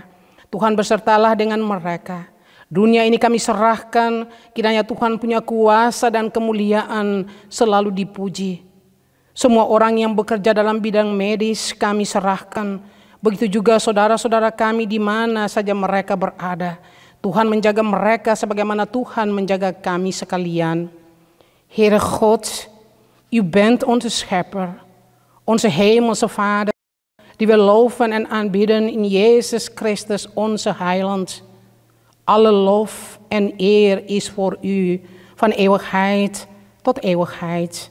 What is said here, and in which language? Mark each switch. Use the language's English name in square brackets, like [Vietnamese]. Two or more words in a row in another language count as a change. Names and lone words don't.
[Indonesian] Tuhan bersertalah dengan mereka. Dunia ini kami serahkan, kiranya Tuhan punya kuasa dan kemuliaan selalu dipuji. Semua orang yang bekerja dalam bidang medis kami serahkan. Begitu juga saudara-saudara kami di mana saja mereka berada. Tuhan menjaga mereka sebagaimana Tuhan menjaga kami sekalian. [Dutch] Heere God, u bent onze schepper, onze hemelse Vader, die we loven en aanbidden in Jezus Christus onze heiland. Alle lof en eer is voor u, van eeuwigheid tot eeuwigheid.